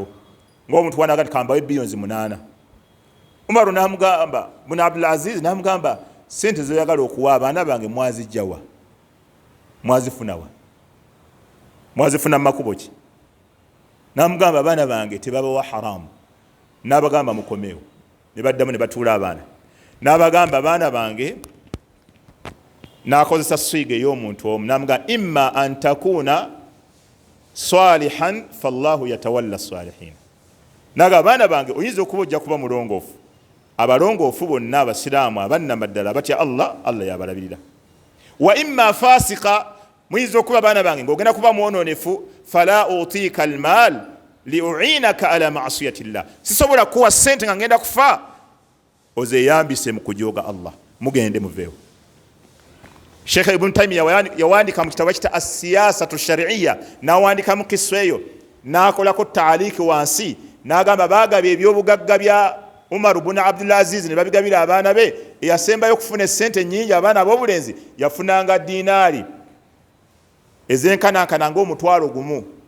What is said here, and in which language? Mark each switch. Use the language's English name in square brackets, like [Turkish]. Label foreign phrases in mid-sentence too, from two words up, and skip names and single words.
[Ganda] Ng'omuntu wanaga nti kambawe billions 8. Umaru n'amugamba, Ibn Abdul Aziz n'amugamba, sente zoyagala okuwa abaana bange mwazijjawa, mwazifunawa? mwazifuna makubo ki? Namugamba abaana bange tebabawa haramu. N'abagamba mukomewo. Ne baddamu ne batuula abaana. N'abagamba abaana bange n'akozesa siga ey'omuntu omu. [Arabic] N'amugamba إما أن تكون صالحا فالله يتولى الصالحين. [Ganda] N'agamba abaana bange oyinza okuba ojja kuba mulongoofu. Abalongoofu bonna abasiraamu abannamaddala batya Allah, Allah yabalabirira. [Arabic] وإما فاسقا, [Ganda] muyinza okuba abaana bange ng'ogenda kuba mwononefu, [Arabic] فلا أعطيك المال ليعينك على معصية الله. [Ganda] Sisobola kuwa ssente nga ngenda kufa ozeyambise mu kujooga Allah. Mugende muveewo. Sheikh Ibn Taymiyyah yawandika mu kitabu kita as-siyasatu shar'iyya, n'awandika mu kisweyo, n'akolako taaliki wansi, n'agamba baagabye ebyobugagga bya Umar ibn Abdul Aziz ne babigabira abaana be. Eyasembayo okufuna essente nnyingi abaana ab'obulenzi yafunanga dinaari ezenkanankana ng'omutwalo gumu.